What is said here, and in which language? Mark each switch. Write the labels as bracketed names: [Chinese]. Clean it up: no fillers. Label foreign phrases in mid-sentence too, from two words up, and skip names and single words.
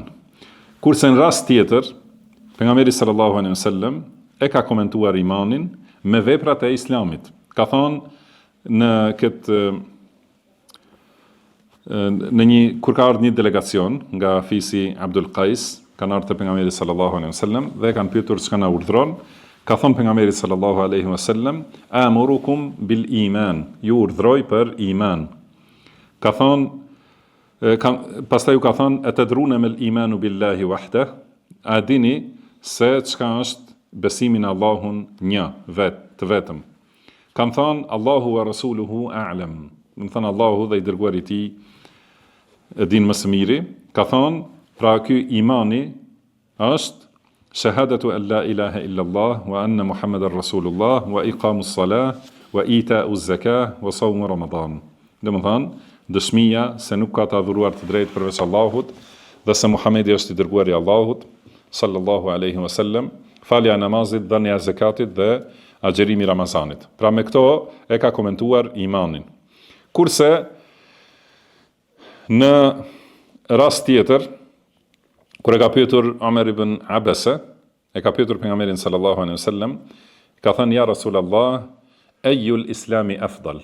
[Albanian] Kurse në rast tjetër, pejgamberi [Arabic] صلى الله عليه وسلم [Albanian] e ka komentuar imanin me veprat e islamit. Ka thënë kur ka ardhur një delegacion nga fisi Abdul Qais, kanë ardhur te pejgamberi [Arabic] صلى الله عليه وسلم [Albanian] dhe kanë pyetur çka na urdhron. Ka thënë pejgamberi [Arabic] صلى الله عليه وسلم, آمركم بالإيمان, [Albanian] ju urdhroj për iman. Ka thënë pastaj u ka thënë, [Arabic] أتدرون ما الإيمان بالله وحده, [Albanian] a dini se çka është besimi në Allahun një, të vetëm. Kanë thënë [Arabic] الله ورسوله أعلم. [Albanian] Do të thënë Allahu dhe i dërguari i tij e din më së miri. Ka thënë, pra ky imani është [Arabic] شهادة أن لا إله إلا الله وأن محمدا رسول الله وإقام الصلاة وإيتاء الزكاة وصوم رمضان. [Albanian] Do të thënë dëshmia se nuk ka të adhuruar të drejtë përveç Allahut dhe se Muhamedi është i dërguari i Allahut [Arabic] صلى الله عليه وسلم, [Albanian] falja e namazit, dhënia e zakatit dhe agjerimi i Ramazanit. Pra me këto e ka komentuar imanin. Kurse në rast tjetër, kur e ka pyetur Omer ibn Abasa, e ka pyetur pejgamberin [Arabic] صلى الله عليه وسلم, [Albanian] ka thënë [Arabic] يا رسول الله أي الإسلام أفضل.